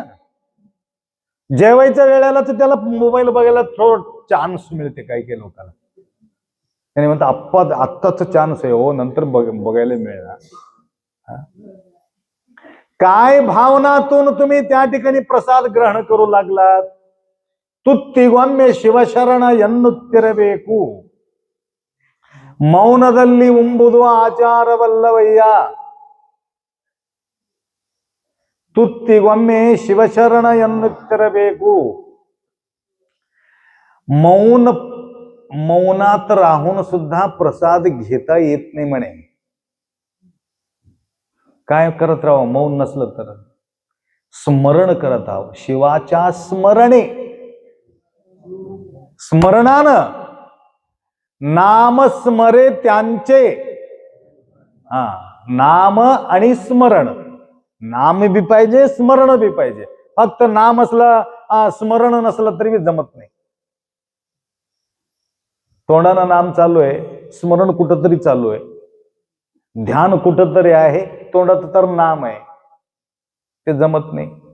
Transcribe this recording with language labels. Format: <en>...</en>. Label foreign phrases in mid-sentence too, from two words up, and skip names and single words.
<mr>जेवायच्या वेळेला तर त्याला मोबाईल बघायला थोडं चान्स मिळते काही काही लोकांना. त्याने म्हणतात आत्ताच चान्स आहे हो, नंतर बघायला मिळणार. काय भावनातून तुम्ही त्या ठिकाणी प्रसाद ग्रहण करू लागलात?</mr> <kn>ತುತ್ತಿಗೊಮ್ಮೆ ಶಿವಶರಣ ಎನ್ನುತ್ತಿರಬೇಕು. ಮೌನದಲ್ಲಿ ಉಂಬುದು ಆಚಾರವಲ್ಲವಯ್ಯ. ತುತ್ತಿಗೊಮ್ಮೆ ಶಿವಶರಣ ಎನ್ನುತ್ತಿರಬೇಕು.</kn> <mr>मौनात राहून सुद्धा प्रसाद घेता येत नाही म्हणे. काय करत राहावं? मौन नसलं तर स्मरण करत राहावं. शिवाच्या स्मरणे, स्मरणानं नाम स्मरे त्यांचे. नाम आणि स्मरण, नाम बी पाहिजे, स्मरण बी पाहिजे. फक्त नाम असलं स्मरण नसलं तरी बी जमत नाही. तोंडानं नाम चालू आहे, स्मरण कुठंतरी चालू आहे, ध्यान कुठंतरी आहे, तोंडात तर नाम आहे, ते जमत नाही.</mr>